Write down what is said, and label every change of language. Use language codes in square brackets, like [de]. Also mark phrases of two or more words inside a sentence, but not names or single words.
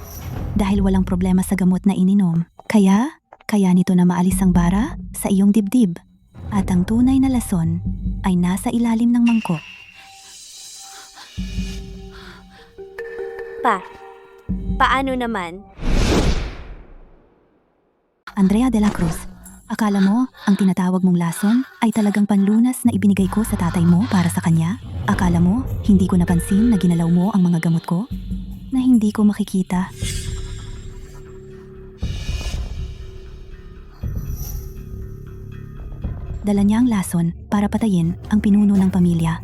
[tl] Dahil walang problema sa gamot na ininom. Kaya nito na maalis ang bara sa iyong dibdib. At ang tunay na lason ay nasa ilalim ng mangkok. Paano naman? Andrea de la Cruz, akala mo ang tinatawag mong lason ay talagang panlunas na ibinigay ko sa tatay mo para sa kanya? Akala mo hindi ko napansin na ginalaw mo ang mga gamot ko? Na hindi ko makikita? Dala niya ang lason para patayin ang pinuno ng pamilya.